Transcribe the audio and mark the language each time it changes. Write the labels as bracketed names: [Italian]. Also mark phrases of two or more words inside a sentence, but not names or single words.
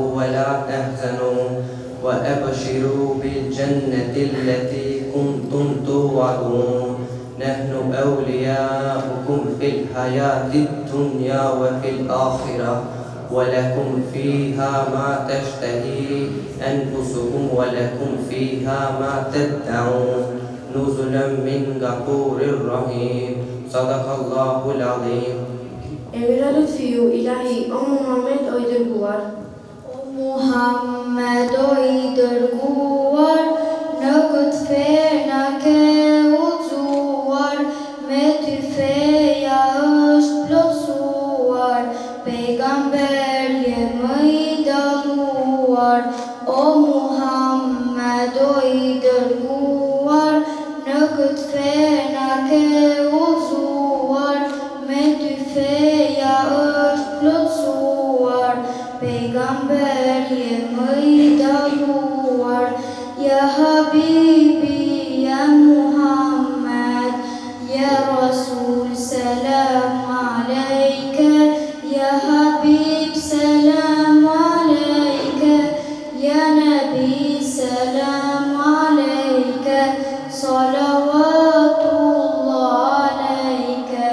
[Arabic] ولا تحزنوا وأبشروا بالجنة التي كنتم توعدون نحن أولياؤكم في الحياة الدنيا وفي الآخرة ولكم فيها ما تشتهي أنفسكم ولكم فيها ما تدعون نزلا من غفور رحيم صدق الله العظيم. [Albanian] Emira Lutfiu, Ilahi, O Muhammed o i dërguar. Muhammed o i dërguar, në këtë fe na ke udhëzuar, me ty feja është plotësuar, pejgamber je më i dalluar. O Muhammed o i dërguar, në këtë fe na ke udhëzuar, me ty feja është plotësuar, pejgamber je më i dalluar. [Arabic] يا حبيبي، يا محمد، يا رسول، سلام عليك، يا حبيب، سلام عليك، يا نبي, سلام عليك، صلوات الله عليك.